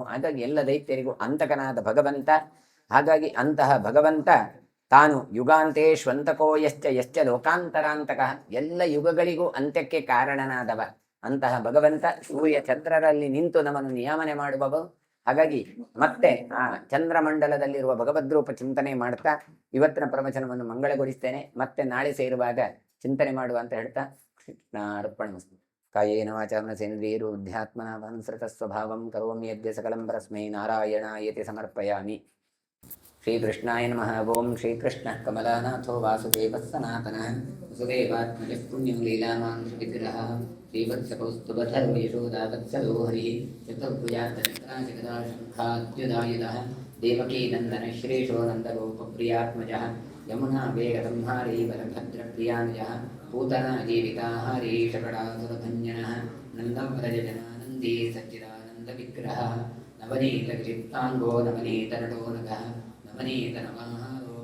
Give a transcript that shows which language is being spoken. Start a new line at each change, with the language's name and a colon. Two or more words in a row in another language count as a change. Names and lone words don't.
Kannada: ಹಾಗಾಗಿ ಎಲ್ಲ ದೈತ್ಯರಿಗೂ ಅಂತಕನಾದ ಭಗವಂತ. ಹಾಗಾಗಿ ಅಂತಹ ಭಗವಂತ ತಾನು
Sanskrit: ಯುಗಾಂತೇಶ್ವಂತಕೋ ಯಶ್ಚ ಲೋಕಾಂತರಾಂತಕಃ,
Kannada: ಎಲ್ಲ ಯುಗಗಳಿಗೂ ಅಂತ್ಯಕ್ಕೆ ಕಾರಣನಾದವ ಅಂತಹ ಭಗವಂತ ಸೂರ್ಯ ಚಂದ್ರರಲ್ಲಿ ನಿಂತು ನಮ್ಮನ್ನು ನಿಯಾಮನೆ ಮಾಡುವವ. ಹಾಗಾಗಿ ಮತ್ತೆ ಆ ಚಂದ್ರಮಂಡಲದಲ್ಲಿರುವ ಭಗವದ್ರೂಪ ಚಿಂತನೆ ಮಾಡ್ತಾ ಇವತ್ತಿನ ಪ್ರವಚನವನ್ನು ಮಂಗಳಗೊಳಿಸ್ತೇನೆ. ಮತ್ತೆ ನಾಳೆ ಸೇರುವಾಗ ಚಿಂತನೆ ಮಾಡುವ ಅಂತ ಹೇಳ್ತಾ ಕೃಷ್ಣಾರ್ಪಣಮಸ್ತು.
Sanskrit: ಕಾಯೇನ ವಾಚಾ ಮನಸೇಂದ್ರಿಯೈರ್ಬುದ್ಧ್ಯಾತ್ಮನಾ ವಾ ಸ್ವಭಾವಂ ಕರೋಮಿ ಯದ್ಯ ಸಕಲಂ ಪರಸ್ಮೈ ನಾರಾಯಣಾಯತಿ ಸಮರ್ಪಯಾಮಿ. ಶ್ರೀಕೃಷ್ಣಾಯ ನಮಃ. ಓಂ ಶ್ರೀಕೃಷ್ಣ ಕಮಲಾನಾಥೋ ವಾಸುದೇವಃ ಸನಾತನಃ ವಸುದೇವಾತ್ಮಜಃ ಪುಣ್ಯಂ ಲೀಲಾಮಾನುಷ ವಿಗ್ರಹಃ ಶ್ರೀವತ್ಸಕೌಸ್ತುಭಧರೋ ಯಶೋದಾವತ್ಸಲೋ ಹರಿಃ ಚತುರ್ಭುಜಾತ್ಮಜಗದಾ ಶಂಖಾದ್ಯುಧಾಯುಧಃ ದೇವಕೀ ನಂದನ ಶ್ರೀಶೋ ನಂದಗೋಪಪ್ರಿಯಾತ್ಮಜಃ ಯಮುನಾ ವೇಗಸಂಹಾರೀ ಬಲಭದ್ರಪ್ರಿಯಾನುಜಃ पूतना जीविताहारी शकटासुरभञ्जनः नन्दव्रजजनानन्दी सच्चिदानन्दविग्रहः नवनीतचित्ताङ्गो नवनीतनटो नगः नवनीतनवाः